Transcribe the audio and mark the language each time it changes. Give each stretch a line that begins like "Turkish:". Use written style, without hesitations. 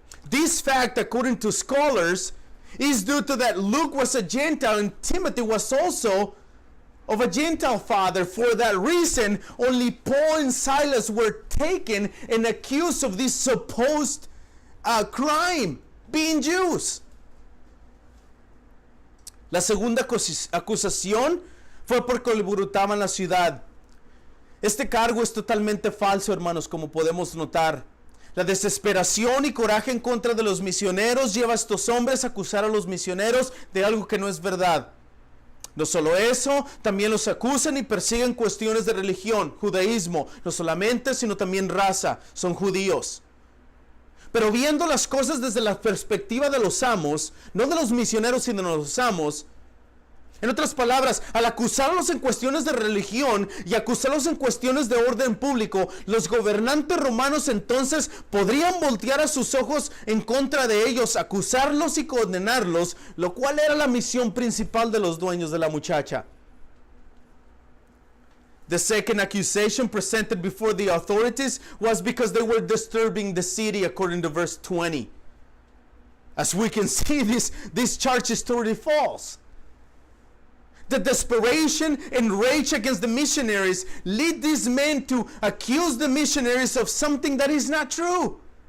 English: This fact, according to scholars, is due to that Luke was a Gentile and Timothy was also of a Gentile father. For that reason, only Paul and Silas were taken and accused of this supposed crime, being Jews.
Spanish: La segunda acusación fue porque alborotaba la ciudad. Este cargo es totalmente falso, hermanos, como podemos notar. La desesperación y coraje en contra de los misioneros lleva a estos hombres a acusar a los misioneros de algo que no es verdad. No solo eso, también los acusan y persiguen cuestiones de religión, judaísmo, no solamente, sino también raza, son judíos. Pero viendo las cosas desde la perspectiva de los amos, no de los misioneros sino de los amos, en otras palabras, al acusarlos en cuestiones de religión y acusarlos en cuestiones de orden público, los gobernantes romanos entonces podrían voltear a sus ojos en contra de ellos, acusarlos y condenarlos, lo cual era la misión principal de los dueños de la muchacha.
English: The second accusation presented before the authorities was because they were disturbing the city, according to verse 20. As we can see, this charge is totally false. The desperation and rage against the missionaries lead these men to accuse the missionaries of something that is not true.